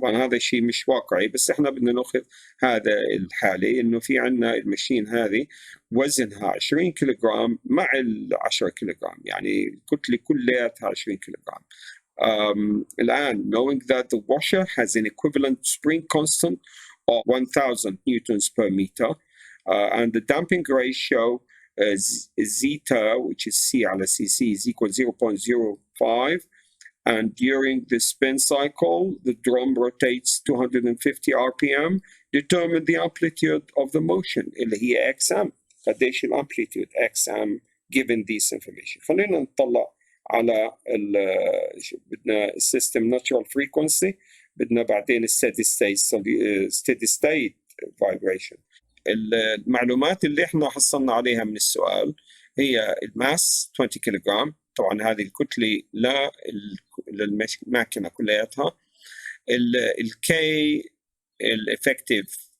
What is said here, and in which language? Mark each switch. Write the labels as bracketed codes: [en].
[ar] طبعا هذا الشيء مش واقعي، بس احنا بدنا ناخذ هذا الحالة انه في عندنا الماشين هذه وزنها 20 كيلوغرام مع 10 كيلوغرام، يعني الكتلة كلياتها 20 كيلوغرام. [en] الآن knowing that the washer has an equivalent spring constant of 1000 newtons per meter and the damping ratio zeta, which is C على CC, is equal 0.05, and during the spin cycle the drum rotates 250 rpm. Determine the amplitude of the motion [ar] اللي هي [en] XM. [ar] قديش الامبليتيود XM [en] given this information. [ar] خلينا نطلع على بدنا السيستم natural frequency، بدنا بعدين steady state vibration. المعلومات اللي احنا حصلنا عليها من السؤال هي الماس 20 كيلوغرام، طبعا هذه الكتلة للماكينة كلياتها. الكي الافكتيف